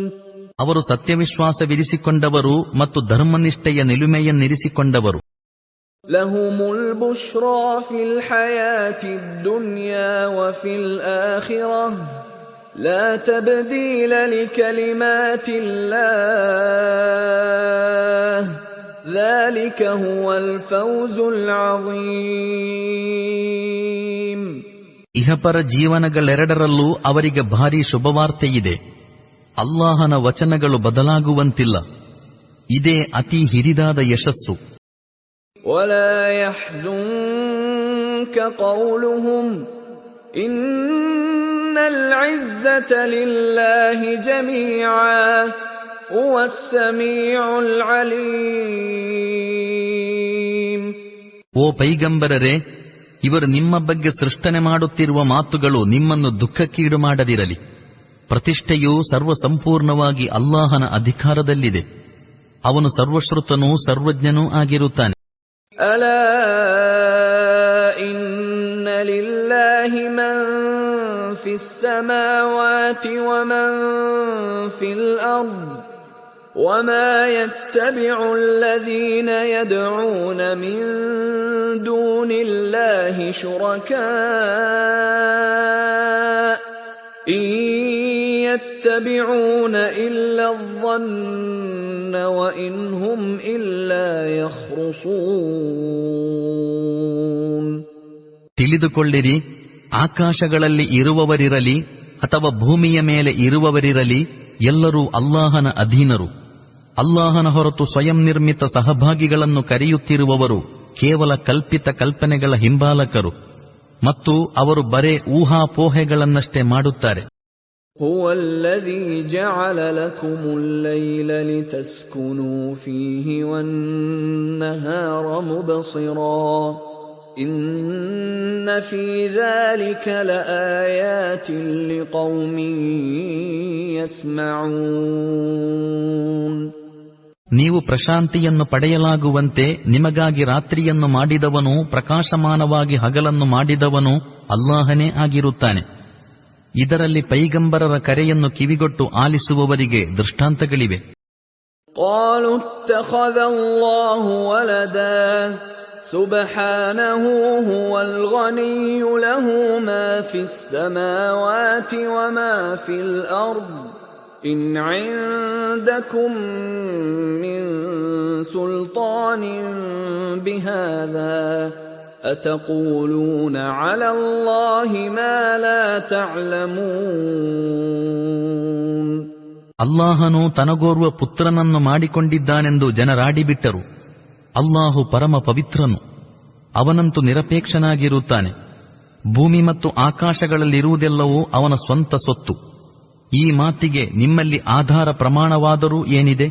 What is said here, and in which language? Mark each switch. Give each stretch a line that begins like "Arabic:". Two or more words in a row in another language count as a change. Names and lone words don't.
Kannada: ಅವರು ಸತ್ಯವಿಶ್ವಾಸವಿರಿಸಿಕೊಂಡವರು ಮತ್ತು ಧರ್ಮನಿಷ್ಠೆಯ ನಿಲುಮೆಯನ್ನಿರಿಸಿಕೊಂಡವರು.
Arabic: لهم البشرى في الحياة الدنيا وفي الآخرة لا تبديل لكلمات الله ذلك هو الفوز العظيم.
Kannada: ಇಹಪರ ಜೀವನಗಳೆರಡರಲ್ಲೂ ಅವರಿಗೆ ಭಾರೀ ಶುಭವಾರ್ತೆಯಿದೆ. ಅಲ್ಲಾಹನ ವಚನಗಳು ಬದಲಾಗುವಂತಿಲ್ಲ. ಇದೇ ಅತಿ ಹಿರಿದಾದ ಯಶಸ್ಸು.
Arabic: ولا يحزنك قولهم إن العزة لله جميعا هو السميع العليم.
Kannada: ಓ ಪೈಗಂಬರರೇ, ಇವರು ನಿಮ್ಮ ಬಗ್ಗೆ ಸೃಷ್ಟನೆ ಮಾಡುತ್ತಿರುವ ಮಾತುಗಳು ನಿಮ್ಮನ್ನು ದುಃಖಕ್ಕೀಡು ಮಾಡದಿರಲಿ. ಪ್ರತಿಷ್ಠೆಯು ಸರ್ವಸಂಪೂರ್ಣವಾಗಿ ಅಲ್ಲಾಹನ ಅಧಿಕಾರದಲ್ಲಿದೆ. ಅವನು ಸರ್ವಶ್ರುತನೂ ಸರ್ವಜ್ಞನೂ ಆಗಿರುತ್ತಾನೆ.
Arabic: ألا إن لله من في السماوات ومن في الأرض وما يتبع الذين يدعون من دون الله شركاء إن يتبعون إلا الظن وإن هم إلا يخرصون.
Kannada: ತಿಳಿದುಕೊಳ್ಳಿರಿ, ಆಕಾಶಗಳಲ್ಲಿ ಇರುವವರಿರಲಿ ಅಥವಾ ಭೂಮಿಯ ಮೇಲೆ ಇರುವವರಿರಲಿ ಎಲ್ಲರೂ ಅಲ್ಲಾಹನ ಅಧೀನರು. ಅಲ್ಲಾಹನ ಹೊರತು ಸ್ವಯಂ ನಿರ್ಮಿತ ಸಹಭಾಗಿಗಳನ್ನು ಕರೆಯುತ್ತಿರುವವರು ಕೇವಲ ಕಲ್ಪಿತ ಕಲ್ಪನೆಗಳ ಹಿಂಬಾಲಕರು ಮತ್ತು ಅವರು ಬರೇ ಊಹಾಪೋಹೆಗಳನ್ನಷ್ಟೇ ಮಾಡುತ್ತಾರೆ.
Arabic: هو الذي جعل لكم الليل لتسكنوا فيه والنهار مبصرا إن في ذلك لآيات لقوم يسمعون.
Kannada: ನೀವು ಪ್ರಶಾಂತಿಯನ್ನು ಪಡೆಯಲಾಗುವಂತೆ ನಿಮಗಾಗಿ ರಾತ್ರಿಯನ್ನು ಮಾಡಿದವನು, ಪ್ರಕಾಶಮಾನವಾಗಿ ಹಗಲನ್ನು ಮಾಡಿದವನು ಅಲ್ಲಾಹನೇ ಆಗಿರುತ್ತಾನೆ. ಇದರಲ್ಲಿ ಪೈಗಂಬರರ ಕರೆಯನ್ನು ಕಿವಿಗೊಟ್ಟು ಆಲಿಸುವವರಿಗೆ ದೃಷ್ಟಾಂತಗಳಿವೆ.
Arabic: قالوا اتخذ الله ولدا سبحانه هو الغني له ما في السماوات وما في الأرض إن عندكم من سلطان بهذا أتقولون على الله ما لا تعلمون.
Kannada: ಅಲ್ಲಾಹನು ತನಗೋರ್ವ ಪುತ್ರನನ್ನು ಮಾಡಿಕೊಂಡಿದ್ದಾನೆಂದು ಜನರಾಡಿಬಿಟ್ಟರು. ಅಲ್ಲಾಹು ಪರಮ ಪವಿತ್ರನು, ಅವನಂತೂ ನಿರಪೇಕ್ಷನಾಗಿರುತ್ತಾನೆ. ಭೂಮಿ ಮತ್ತು ಆಕಾಶಗಳಲ್ಲಿರುವುದೆಲ್ಲವೂ ಅವನ ಸ್ವಂತ ಸೊತ್ತು. ಈ ಮಾತಿಗೆ ನಿಮ್ಮಲ್ಲಿ ಆಧಾರ ಪ್ರಮಾಣವಾದರೂ ಏನಿದೆ?